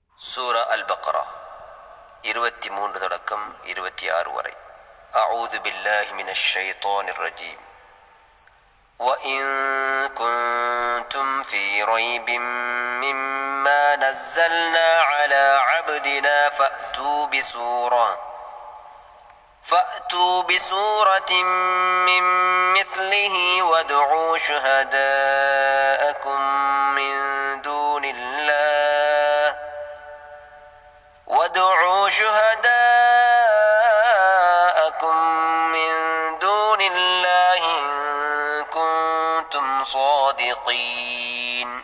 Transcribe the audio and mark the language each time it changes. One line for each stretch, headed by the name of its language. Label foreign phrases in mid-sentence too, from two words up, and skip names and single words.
Tamil: சூரா அல்-பக்ரா 23 தொடக்கம் 26 வரை.
Arabic: أعوذ بالله من الشيطان الرجيم. وَإِن كُنتُمْ فِي رَيْبٍ مِّمَّا نَزَّلْنَا عَلَى عَبْدِنَا فَأْتُوا بِسُورَةٍ مِّن مِّثْلِهِ وَادْعُوا شُهَدَاءَكُم مِّن دُونِ اللَّهِ إِن كُنتُمْ صَادِقِينَ.